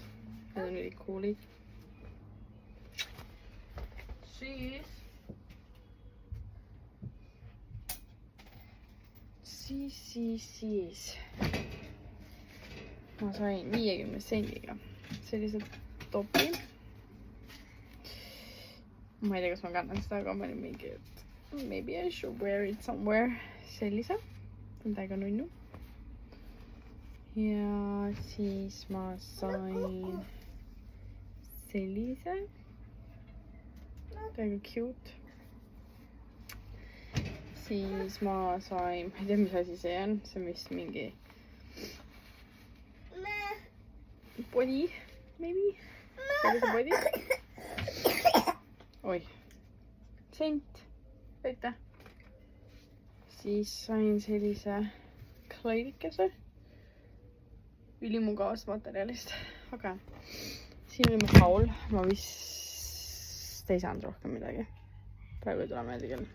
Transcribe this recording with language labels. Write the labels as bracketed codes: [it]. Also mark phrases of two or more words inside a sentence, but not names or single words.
[et] Need on üli coolid. Siis. Ma sain 50 sendiga sellised topi. Ma ei tea, kas ma kannan seda, aga ma olin mingi, et [en] maybe I should wear it somewhere. [et] Sellise. On täiega nunnu. Ja siis ma sain sellise. Täiega cute. Siis ma sain, ma ei tea, mis asi see on. See on vist mingi body, maybe? Sellise body? Oi. Sent. Aitäh. Siis sain sellise kleidikese. Ülimugavast materjalist. Aga siin oli mu haul. Ma vist ei saanud rohkem midagi. Praegu ei tule meeldi küll.